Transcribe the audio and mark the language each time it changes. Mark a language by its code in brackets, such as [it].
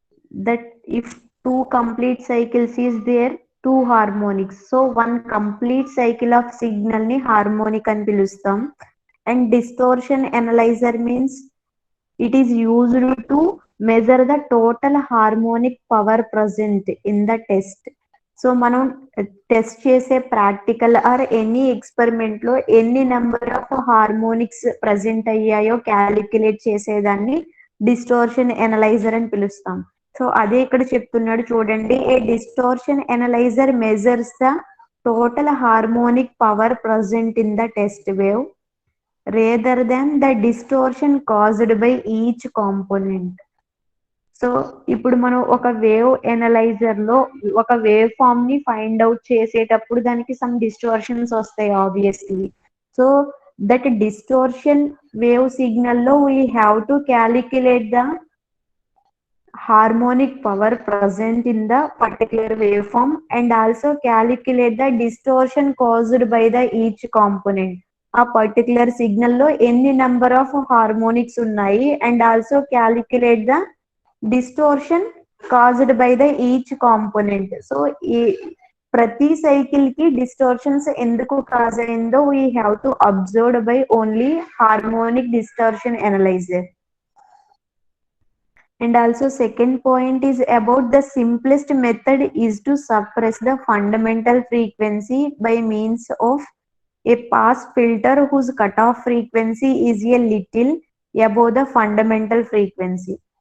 [en] That if two complete cycles is there, two harmonics. So one complete cycle of signal ni harmonic [te] అని పిలుస్తాం. [en] And distortion analyzer means it is used to measure the total harmonic power present in the test. [te] So మనం test చేసే practical or any experiment లో ఎన్ని number of harmonics present అయ్యాయో calculate చేసేదాన్ని distortion analyser అని పిలుస్తాం. సో అదే ఇక్కడ చెప్తున్నాడు చూడండి, [en] A distortion analyser measures the total harmonic power present in the test wave rather than the distortion caused by each component. [te] So ఇప్పుడు మనం ఒక వేవ్ ఎనలైజర్ లో ఒక వేవ్ ఫామ్ ని ఫైండ్ అవుట్ చేసేటప్పుడు దానికి సమ్ డిస్టోర్షన్స్ వస్తాయి obviously. [en] So that distortion wave signal లో we have to calculate the harmonic power present in the particular waveform and also calculate the distortion caused by the each component. [te] ఆ particular signal లో ఎన్ని number of harmonics ఉన్నాయి [en] And also calculate the distortion caused by the each component. [te] So ఈ ప్రతి cycle కి డిస్టోర్షన్స్ ఎందుకు cause అయిందో [en] we have to observe [te] by only harmonic distortion analyser. [en] And also second point is about the simplest method is to suppress the fundamental frequency by means of a pass filter whose cutoff frequency is a little above the fundamental frequency.